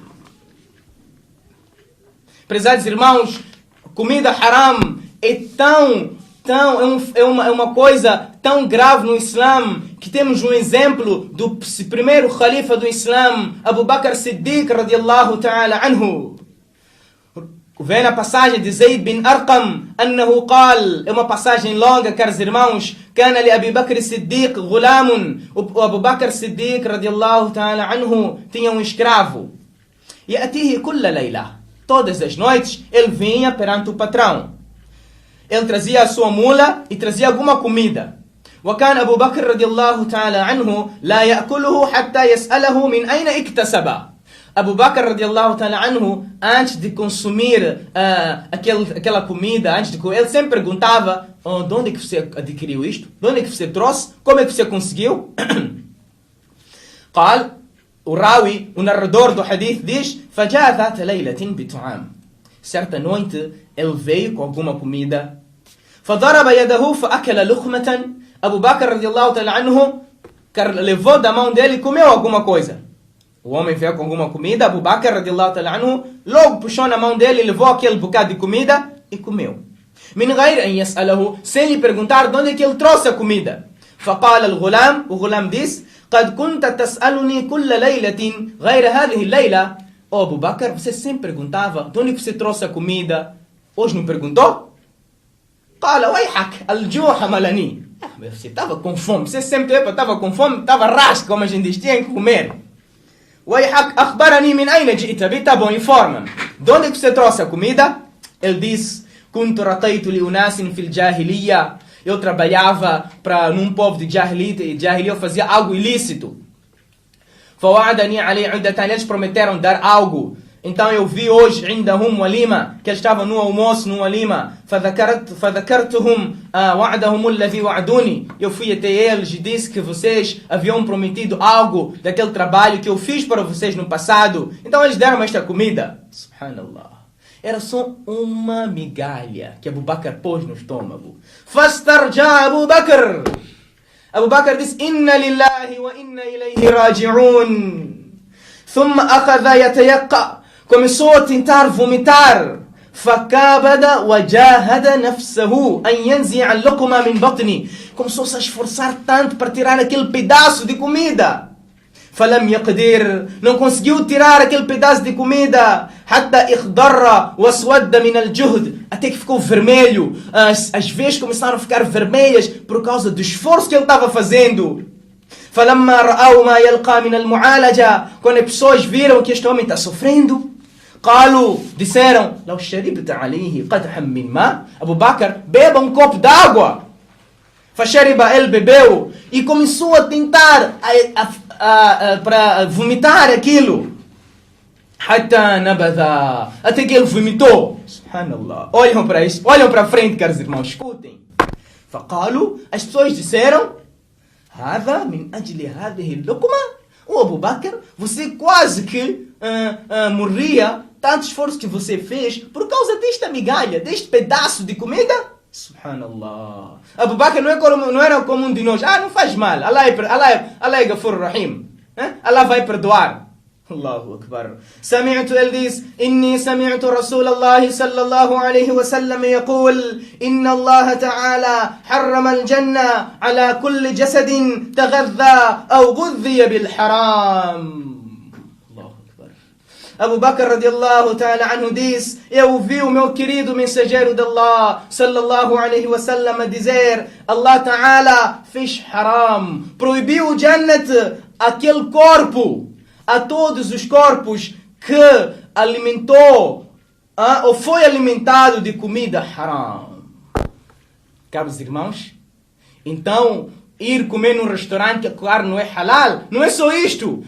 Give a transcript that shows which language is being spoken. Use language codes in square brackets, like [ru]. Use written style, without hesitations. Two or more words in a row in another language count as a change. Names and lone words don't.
[pt] Prezados irmãos, comida haram é uma coisa tão grave no Islã que temos um exemplo do primeiro khalifa do Islã, [ar] أبو بكر الصديق رضي الله تعالى عنه. [pt] Vem na passagem de Zayd bin Arqam, [ar] أنه قال, [pt] é uma passagem longa, caros irmãos, [ar] كان لأبي بكر الصديق غلام. [pt] O Abu Bakr Siddiq [ar] رضي الله تعالى عنه [pt] tinha um escravo. [ar] يأتيه كل ليلة. [pt] Todas as noites, ele vinha perante o patrão. Ele trazia a sua mula e trazia alguma comida. [ar] وكان أبو بكر رضي الله تعالى عنه لا يأكله حتى يسأله من أين اكتسب. [pt] Abu Bakr [ar] رضي الله تعالى عنه, [pt] antes de consumir aquela comida, ele sempre perguntava: de onde é que você adquiriu isto? De onde é que você trouxe? Como é que você conseguiu? قال, o Rawi, o narrador do hadith, diz: [ar] فجاء ذات ليلة بطعام. [pt] Certa noite, ele veio com alguma comida. [ar] فضرب يده فأكل لقمة. [pt] Abu Bakr [ar] رضي الله تعالى عنه [pt] levou da mão dele e comeu alguma coisa. O homem veio com alguma comida, Abu Bakr [ar] رضي الله تعالى عنه [pt] logo puxou na mão dele, levou aquele bocado de comida e comeu. [ar] من غير أن يسأله, [pt] sem lhe perguntar de onde é que ele trouxe a comida. [ar] فقال الغلام, [pt] o غلام disse: [ar] قد كنت تسألني كل ليلة غير هذه الليلة. [pt] Abu Bakr, você sempre perguntava de onde você trouxe a comida, hoje não perguntou? [ar] قال ويحك الجوع حملني. [pt] Você estava com fome, você sempre estava com fome, estava rasca, como a gente diz, tinha que comer. [ar] ويحك أخبرني من أين جئت بي. [pt] Tá bom, informa-me. De onde que você trouxe a comida? Ele disse: [ar] كنت رقيت لأناس في الجاهلية. [pt] Eu trabalhava num povo de Jahiliya, eu fazia algo ilícito. [ar] فوعدني عليه عدة. [pt] Eles prometeram dar algo. Então eu vi hoje [ar] عندهم وليمة, [pt] que eles estavam no almoço, no walima. [ar] فذكرتهم وعدهم الذي وعدوني. [pt] Eu fui até eles e disse que vocês haviam prometido algo daquele trabalho que eu fiz para vocês no passado. Então eles deram esta comida. Subhanallah. Era só uma migalha que Abu Bakr pôs no estômago. [ar] فاسترجع أبو بكر. [pt] Abu Bakr disse: [ar] إنا لله وإنا إليه راجعون. ثم أخذ يتيقع. [pt] Começou a tentar vomitar. [ar] فكابد وجاهد نفسه أن ينزع اللقمة من بطنه. [pt] Começou-se a esforçar tanto para tirar aquele pedaço de comida. [ar] فلم يقدر. [pt] Não conseguiu tirar aquele pedaço de comida. [ar] حتى اخضر واسود من الجهد. [pt] Até que ficou vermelho. As veias começaram a ficar vermelhas por causa do esforço que ele estava fazendo. [ar] فلما رأوا ما يلقى من المعالجة. [pt] Quando as pessoas viram que este homem está sofrendo, [ar] قالوا, [pt] disseram: [ar] لو شربت عليه قدحا من ماء. [pt] Abu Bakr, beba um copo d'água. Fashariba, ele bebeu e começou a tentar para vomitar aquilo. [ar] حتى نبذ, [pt] até que ele vomitou. Subhanallah. Olham para isso, olham para frente, caros irmãos, escutem. Faqalu, as pessoas disseram, [ar] هذا من أجل هذه لقمة. [pt] O Abu Bakr, você quase que morria, tanto esforço que você fez por causa desta migalha, deste pedaço de comida. Subhanallah. Abu Bakr não era como um de nós. Não faz mal. Allah é [ar] غفور رحيم. [pt] Allah vai perdoar. [ar] الله أكبر. سمعت الديس إني سمعت رسول الله صلى الله عليه وسلم يقول إن الله تعالى حرم الجنة على كل جسد تغذى أو غذي بالحرام. الله أكبر. [pt] Abu Bakr [ar] رضي الله تعالى عنه [pt] diz: eu ouvi o meu querido mensageiro de Allah [ar] صلى الله عليه وسلم [pt] a dizer, Allah ta'ala fez haram, proibiu o Jannat, aquele corpo, a todos os corpos que alimentou ou foi alimentado de comida haram. Caros irmãos, então ir comer num restaurante que a carne não é halal, não é só isto.